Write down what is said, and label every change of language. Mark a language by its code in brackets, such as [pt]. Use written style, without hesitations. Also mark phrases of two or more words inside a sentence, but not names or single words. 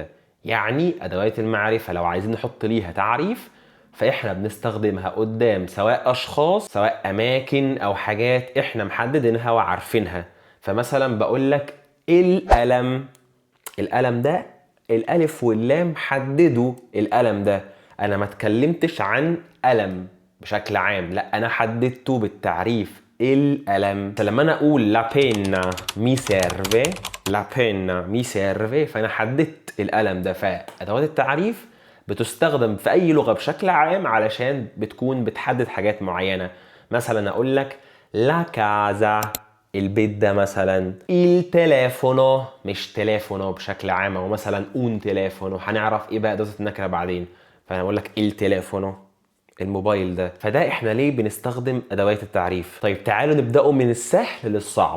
[ar] يعني أدوات المعرفة لو عايزين نحط ليها تعريف فإحنا بنستخدمها قدام سواء أشخاص سواء أماكن أو حاجات إحنا محددينها وعارفينها. فمثلا بقول لك القلم. القلم ده الألف واللام حددوا القلم ده. أنا ما اتكلمتش عن قلم بشكل عام، لا أنا حددته بالتعريف القلم. [it] فلما أنا أقول la penna mi serve، la penna mi serve، [ar] فأنا حددت القلم ده. فأدوات التعريف بتستخدم في أي لغة بشكل عام علشان بتكون بتحدد حاجات معينة. مثلا أقول لك [it] la casa، [ar] البيت ده مثلا. التليفونو مش تليفونو بشكل عام، او مثلا [it] un telefono. [ar] هنعرف ايه بقى ادوات النكره بعدين. فانا بقول لك التليفونو، الموبايل ده. فده احنا ليه بنستخدم ادوات التعريف. طيب تعالوا نبداوا من السهل للصعب.